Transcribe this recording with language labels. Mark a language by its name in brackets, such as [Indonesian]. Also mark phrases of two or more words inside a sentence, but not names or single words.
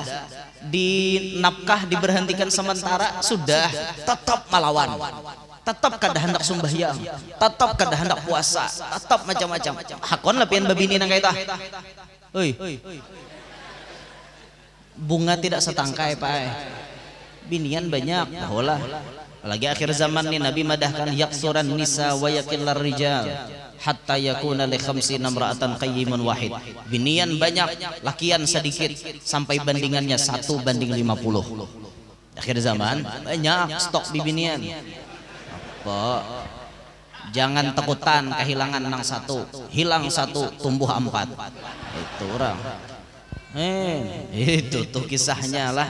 [Banjar] Di nafkah diberhentikan sementara sudah tetap melawan, tetap kada hendak sembahyang, tetap kada hendak puasa, tetap macam-macam. Hakon lah pian babini nang kaita. Bunga tidak setangkai pae. Binian banyak baholah. Lagi akhir zaman nih Nabi madahkan [Arabic] يكثر النساء ويقل الرجال حتى يكون لخمسين امرأة قيم واحد. [Banjar] Binian banyak, lakian sedikit sampai bandingannya 1:50. Akhir zaman banyak stok bibinian. Apa? Jangan takutan kehilangan nang satu, hilang satu tumbuh 4. Itu orang. Itu tuh kisahnya lah.